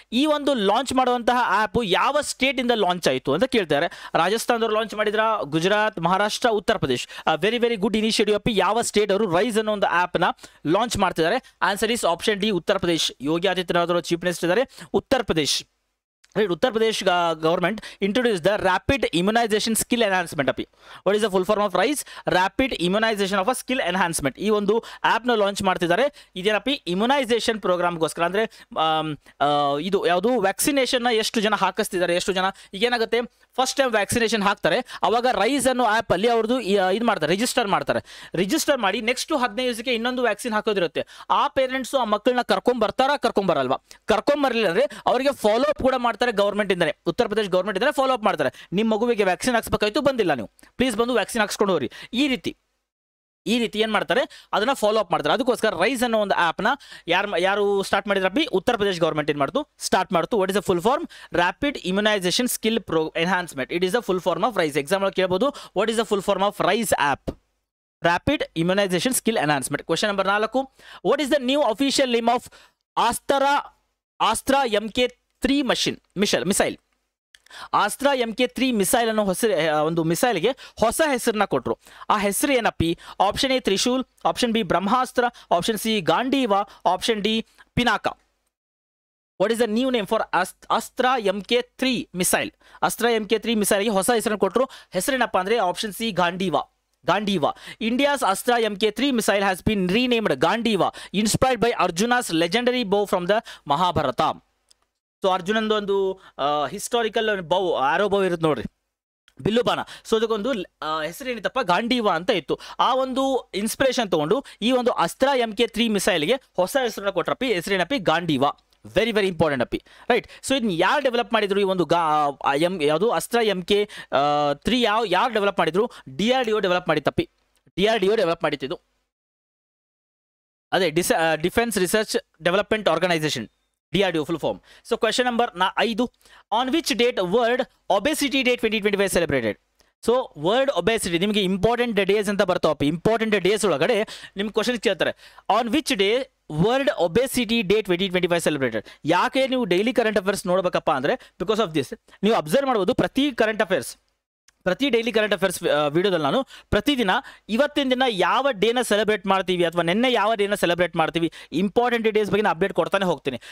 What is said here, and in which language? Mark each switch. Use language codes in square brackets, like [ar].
[kn] ಈ ಒಂದು ಲಾಂಚ್ ಮಾಡುವಂತಹ ಆ್ಯಪ್ ಯಾವ ಸ್ಟೇಟ್ ಇಂದ ಲಾಂಚ್ ಆಯಿತು ಅಂತ ಕೇಳ್ತಾರೆ. ರಾಜಸ್ಥಾನದವರು ಲಾಂಚ್ ಮಾಡಿದ್ರ, Gujarat, Maharashtra, Uttar Pradesh. [en] very good initiative [kn] ಅಪ್ಪಿ. ಯಾವ ಸ್ಟೇಟ್ ಅವರು ರೈಸ್ ಅನ್ನೋ ಒಂದು ಆ್ಯಪ್ನ ಲಾಂಚ್ ಮಾಡ್ತಿದ್ದಾರೆ? [en] answer is option D, [kn] Uttar Pradesh. Yogi Adityanath ಅವರು ಚೀಫ್ ಮಿನಿಸ್ಟರ್ ಇದ್ದಾರೆ, Uttar Pradesh. [en] Right, Uttar Pradesh government introduced the rapid immunization skill enhancement app. What is the full form of RISE? Rapid immunization of a skill enhancement. [kn] ಈ ಒಂದು app ನ launch ಮಾಡ್ತಿದ್ದಾರೆ. ಇದೇನಪ್ಪಿ, immunisation ಪ್ರೋಗ್ರಾಮ್ಗೋಸ್ಕರ. ಅಂದ್ರೆ ಇದು ಯಾವುದು vaccination ನ ಎಷ್ಟು ಜನ ಹಾಕಿಸ್ತಿದ್ದಾರೆ, ಎಷ್ಟು ಜನ ಈಗ ಏನಾಗುತ್ತೆ, ಫಸ್ಟ್ ಟೈಮ್ ವ್ಯಾಕ್ಸಿನೇಷನ್ ಹಾಕ್ತಾರೆ, ಅವಾಗ ರೈಸ್ ಅನ್ನೋ ಆಪ್ ಅಲ್ಲಿ ಅವ್ರದ್ದು ಇದು ಮಾಡ್ತಾರೆ, ರಿಜಿಸ್ಟರ್ ಮಾಡಿ ನೆಕ್ಸ್ಟ್ 15 ದಿವಸಕ್ಕೆ ಇನ್ನೊಂದು ವ್ಯಾಕ್ಸಿನ್ ಹಾಕೋದಿರುತ್ತೆ. ಆ ಪೇರೆಂಟ್ಸ್ ಆ ಮಕ್ಕಳನ್ನ ಕರ್ಕೊಂಬರಲ್ವಾ? ಕರ್ಕೊಂಬರ್ಲಿಲ್ಲ ಅಂದ್ರೆ ಅವರಿಗೆ ಫಾಲೋ ಅಪ್ ಕೂಡ ಮಾಡ್ತಾರೆ ಗವರ್ಮೆಂಟ್ ಇಂದಾನೆ. ಉತ್ತರ ಪ್ರದೇಶ ಗವರ್ಮೆಂಟ್ ಇಂದಾನೆ ಫಾಲೋ ಅಪ್ ಮಾಡ್ತಾರೆ. ನಿಮ್ಮ ಮಗುವಿಗೆ ವ್ಯಾಕ್ಸಿನ್ ಹಾಕ್ಸ್ಬೇಕಾಯ್ತು, ಬಂದಿಲ್ಲ, ನೀವು ಪ್ಲೀಸ್ ಬಂದು ವ್ಯಾಕ್ಸಿನ್ ಹಾಕ್ಸ್ಕೊಂಡು ಹೋಗ್ರಿ. ಈ ರೀತಿ ಏನ್ ಮಾಡ್ತಾರೆ, ಅದನ್ನ ಫಾಲೋ ಅಪ್ ಮಾಡ್ತಾರೆ. ಅದಕ್ಕೋಸ್ಕರ ರೈಸ್ ಅನ್ನೋ ಒಂದು ಆಪ್ ನ ಯಾರು ಸ್ಟಾರ್ಟ್ ಮಾಡಿದ್ರಪ್ಪಿ? ಉತ್ತರ ಪ್ರದೇಶ ಗವರ್ಮೆಂಟ್ ಏನ್ ಮಾಡ್ತು, ಸ್ಟಾರ್ಟ್ ಮಾಡ್ತು. [en] What is the full form? Rapid immunisation skill enhancement. It is the full form of RISE. [kn] Exam ಅಲ್ಲಿ ಕೇಳಬಹುದು, [en] What is the full form of rise up? Rapid immunization skill enhancement. Question number 4, what is the new official name of Astra MK3 missile? [kn] ಆಸ್ತ್ರಾ MK3 missile ಅನ್ನೋ ಒಂದು ಮಿಸೈಲ್ಗೆ ಹೊಸ ಹೆಸರನ್ನ ಕೊಟ್ಟರು. ಆ ಹೆಸರು ಏನಪ್ಪಿ? Option A Trishul, option B Brahmastra, option C ಗಾಂಡೀವಾ, option D Pinaka. [en] What is the new name for Astra MK3 missile? [kn] ಅಸ್ತ್ರಾ MK3 ಮಿಸೈಲ್ಗೆ ಹೊಸ ಹೆಸರನ್ನು ಕೊಟ್ಟರು. ಹೆಸರೇನಪ್ಪ ಅಂದ್ರೆ option C ಗಾಂಡೀವಾ. [en] India's Astra MK3 missile has been renamed Gandiva, inspired by Arjuna's legendary bow from the Mahabharata. [kn] So ಅರ್ಜುನಂದು ಒಂದು historical ಬೌ, ಆರೋ ಬೌ ಇರುತ್ತೆ ನೋಡ್ರಿ, bill ಬಾಣ. So ಅದಕ್ಕೊಂದು ಹೆಸರೇನಿತ್ತಪ್ಪ, ಗಾಂಡೀವಾ ಅಂತ ಇತ್ತು. ಆ ಒಂದು ಇನ್ಸ್ಪಿರೇಷನ್ ತಗೊಂಡು ಈ ಒಂದು ಅಸ್ತ್ರ MK3 ಮಿಸೈಲ್ಗೆ ಹೊಸ ಹೆಸರನ್ನ ಕೊಟ್ರಪ್ಪಿ. ಹೆಸರೇನಪ್ಪಿ? ಗಾಂಡೀವಾ. [en] very important [kn] ಅಪ್ಪಿ, ರೈಟ್. ಸೊ ಇದನ್ನ ಯಾರು ಡೆವಲಪ್ ಮಾಡಿದ್ರು? ಈ ಒಂದು ಯಾವುದು ಅಸ್ತ್ರ MK3 ಯಾರು ಡೆವಲಪ್ ಮಾಡಿದ್ರು? DRDO develop ಮಾಡಿತ್ತಪ್ಪಿ. DRDO ಡೆವಲಪ್ ಮಾಡಿತ್ತು. ಅದೇ defence research development organisation, DRDO full form. [en] So question number 5, on which date World Obesity Day 2025 celebrated? [kn] So world obesity, ನಿಮಗೆ ಇಂಪಾರ್ಟೆಂಟ್ ಡೇಸ್ ಅಂತ ಬರ್ತಾವಪ್ಪ. ಇಂಪಾರ್ಟೆಂಟ್ ಡೇಸ್ ಒಳಗಡೆ ನಿಮ್ಗೆ ಕ್ವಶನ್ ಕೇಳ್ತಾರೆ, [en] On which day world obesity day 2025 celebrated? [kn] ಯಾಕೆ ನೀವು daily current affairs ನೋಡ್ಬೇಕಪ್ಪ ಅಂದ್ರೆ, [en] because of this [kn] ನೀವು observe ಮಾಡ್ಬೋದು. ಪ್ರತಿ ಡೈಲಿ ಕರೆಂಟ್ ಅಫೇರ್ಸ್ ವಿಡಿಯೋದಲ್ಲಿ ನಾನು ಪ್ರತಿದಿನ ಇವತ್ತಿನ ದಿನ ಯಾವ ಡೇನ ಸೆಲೆಬ್ರೇಟ್ ಮಾಡ್ತೀವಿ ಅಥವಾ ನಿನ್ನೆ ಯಾವ ಡೇನ ಸೆಲೆಬ್ರೇಟ್ ಮಾಡ್ತೀವಿ, ಇಂಪಾರ್ಟೆಂಟ್ ಡೇಸ್ ಬಗ್ಗೆ ಅಪ್ಡೇಟ್ ಕೊಡ್ತಾನೆ ಹೋಗ್ತೀನಿ.